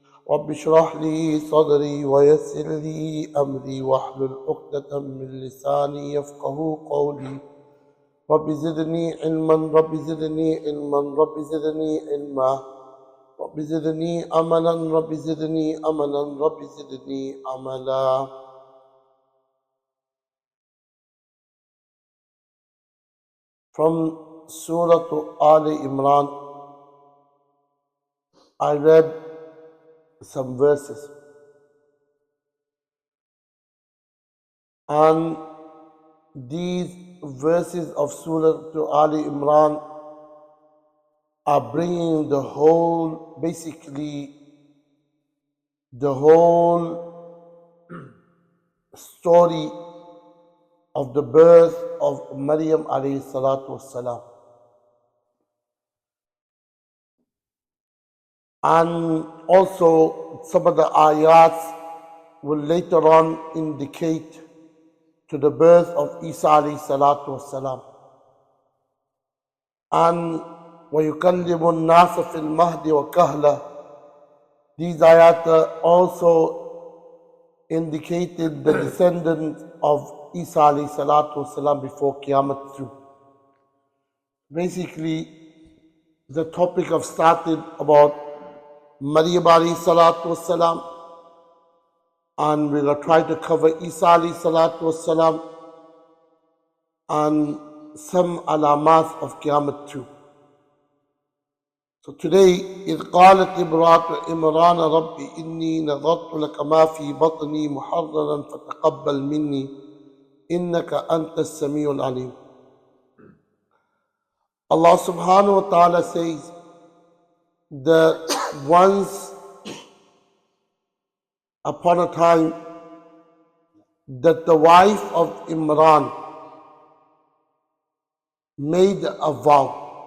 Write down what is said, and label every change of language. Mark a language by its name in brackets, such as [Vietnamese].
[Arabic] رب اشرح لي صدري ويسر لي أمري واحلل عقدة من لساني يفقه قولي. رب زدني علما رب زدني علما رب زدني علما رب زدني أملا رب زدني أملا رب زدني أملا. [English] From Surah Ali Imran, I read some verses, and these verses of Surah Ali Imran are bringing basically the whole story of the birth of Maryam alayhi salatu wassalam. And also some of the ayats will later on indicate to the birth of Isa alayhi salatu wassalam. [Arabic] And وَيُكَلِّمُ النَّاسَ فِي الْمَهْدِ وَكَهْلًا. [English] These ayat also indicated the descendants of Isa alayhi salatu wassalam before Qiyamah too. Basically, the topic of started about Maryam alayhi salatu wassalam, and we're going to try to cover Isa alayhi salatu wassalam and some alamas of Qiyamah too. So today, [Arabic] إذ قالت امرأة عمران رب إني نظرت لك ما في بطني محررا فتقبل مني إنك أنت السميع العليم. [English] Allah subhanahu wa ta'ala says that once upon a time that the wife of Imran made a vow.